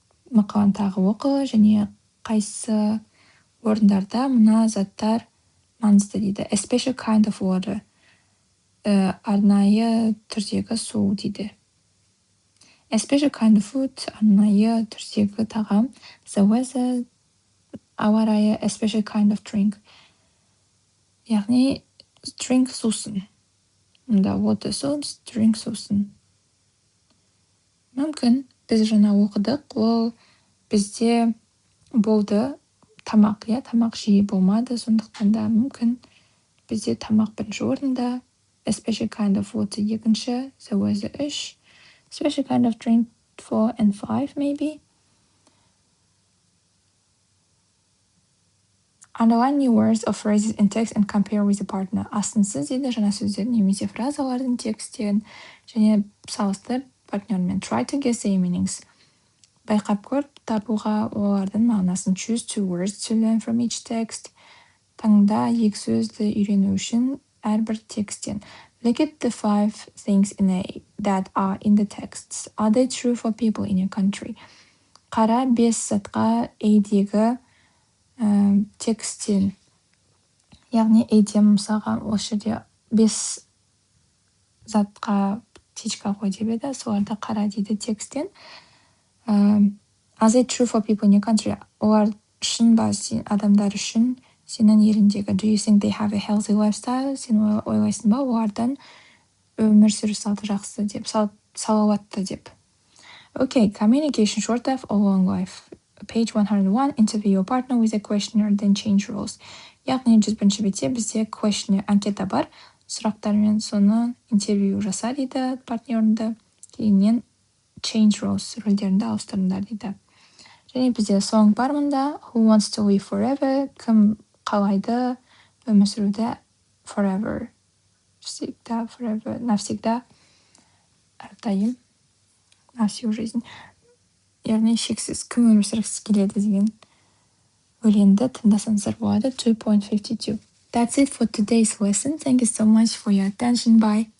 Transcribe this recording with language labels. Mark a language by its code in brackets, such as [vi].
[kk] Мақаланы тағы оқы және қайсы орындарда мына заттар маңызды дейді. [en] A special kind of water. [kk] Арнайы түрдегі су дейді. [en] A special kind of food. [kk] Арнайы түрдегі тағам. [en] The weather. [kk] Ауа райы. [en] A special kind of drink. [kk] Яғни drink сусын. Мұнда water sauce, drink сусын. Мүмкін біз жаңа оқыдық, ол бізде болды тамақ, тамақ жиі болмады, сондықтан да мүмкін бізде тамақ бірінші орында, [en] a special kind of water [kk] екінші, the weather 3, [en] special kind of drink 4 and 5 maybe. Underline new words or phrases in text and compare with a partner. [kk] Астынсыз дейді жаңа сөздер немесе фразалардың тексттерін және салыстыр партнермен. [en] Try to guess their meanings. [kk] Байқап көріп табуға олардың мағынасын. [en] Choose 2 words to learn from each text. [kk] Таңда 2 сөзді үйрену үшін әрбір тексттен. [en] Look at the 5 things that are in the texts. Are they true for people in your country? [kk] Қара 5 затқа A-дегі тексттен. Яғни A-де мысалға осы жерде 5 затқа тичка қой деп еді, соларда қара дейді тексттен. [en] Are they true for people in your country? [kk] Олар шын ба адамдар үшін сенің еліңдегі. [en] Do you think they have a healthy lifestyle? [kk] Сен ойлайсың ба олардан өмір сүру салты жақсы деп, салауатты деп. [en] Okay, communication short life or long life. Page 101, interview your partner with a questionnaire, then change roles. [kk] Яғни 101-ші бетте бізде questionnaire анкета бар. Сұрақтармен соны интервью жаса дейді партнеріңді. Кейіннен change roles, рөлдеріңді ауыстырыңдар дейді. Және бізде song бар мұнда. [en] Who wants to live forever? [kk] Кім қалайды өмір сүруді forever? [ru] Всегда, forever, навсегда. Әрдайым. На всю жизнь. [kk] Яғни шексіз кім өмір сүргісі келеді деген өлеңді тыңдасаңыздар болады. 2.52. [en] That's it for today's lesson. Thank you so much for your attention. Bye.